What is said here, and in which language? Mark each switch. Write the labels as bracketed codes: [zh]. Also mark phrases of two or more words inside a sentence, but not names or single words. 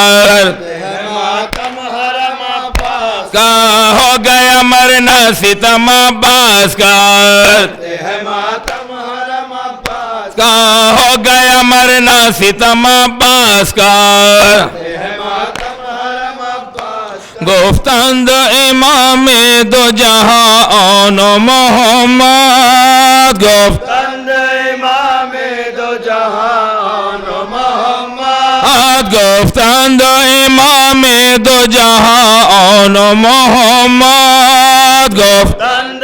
[ur] ہو گیا مرنا ستم عباس کا. ہو گیا مرنا ستم عباس کا. [fa] گفتند امام دو جهان محمد گفتند امام دو جهان محمد گفتند امام دو جهان محمد گفتند